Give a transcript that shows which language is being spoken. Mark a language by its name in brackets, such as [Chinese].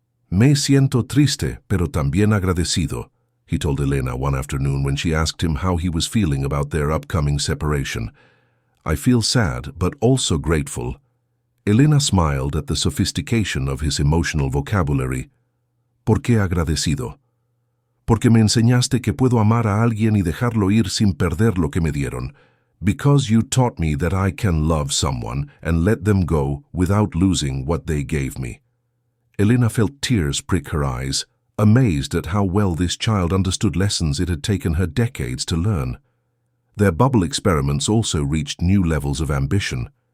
[Spanish] Me siento triste, pero también agradecido, [English] he told Elena one afternoon when she asked him how he was feeling about their upcoming separation. I feel sad, but also grateful. Elena smiled at the sophistication of his emotional vocabulary. [Spanish] ¿Por qué agradecido? Porque me enseñaste que puedo amar a alguien y dejarlo ir sin perder lo que me dieron. [English] Because you taught me that I can love someone and let them go without losing what they gave me. Elena felt tears prick her eyes, amazed at how well this child understood lessons it had taken her decades to learn. Their bubble experiments also reached new levels of ambition.